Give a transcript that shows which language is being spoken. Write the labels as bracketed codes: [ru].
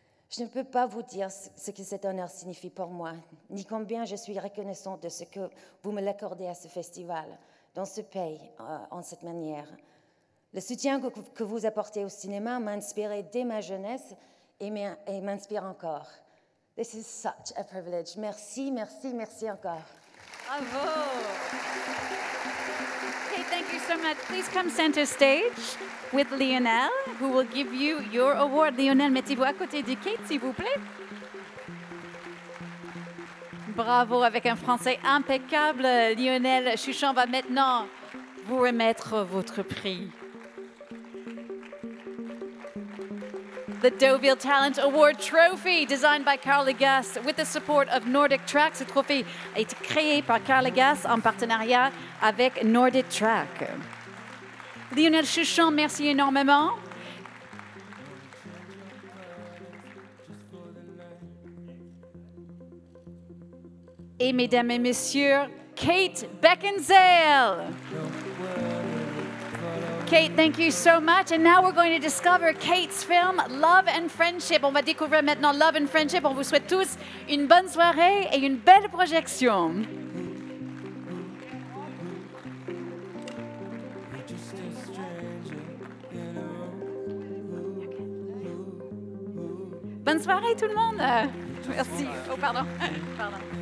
[fr] Je ne peux pas vous dire ce que cet honneur signifie pour moi, ni combien je suis reconnaissante de ce que vous me l'accordez à ce festival, dans ce pays, en cette manière. Le soutien que vous apportez au cinéma m'a inspiré dès ma jeunesse et m'inspire encore. [en] This is such a privilege. [fr] Merci, merci, merci encore. Bravo! [en] Okay, thank you so much. Please come center stage with Lionel, who will give you your award. [fr] Lionel, mettez-vous à côté de Kate, s'il vous plaît. Bravo, avec un français impeccable. Lionel Chuchon va maintenant vous remettre votre prix. [en] The Deauville Talent Award Trophy, designed by Carl Legas with the support of Nordic Track. [fr] Ce trophée a été créé par Carl Legas en partenariat avec Nordic Track. Lionel Chuchon, merci énormément. Et mesdames et messieurs, Kate Beckinsale. [en] Kate, thank you so much. And now we're going to discover Kate's film, Love and Friendship. [fr] On va découvrir maintenant Love and Friendship. On vous souhaite tous une bonne soirée et une belle projection. Bonne soirée tout le monde. Merci. Oh, pardon. Pardon.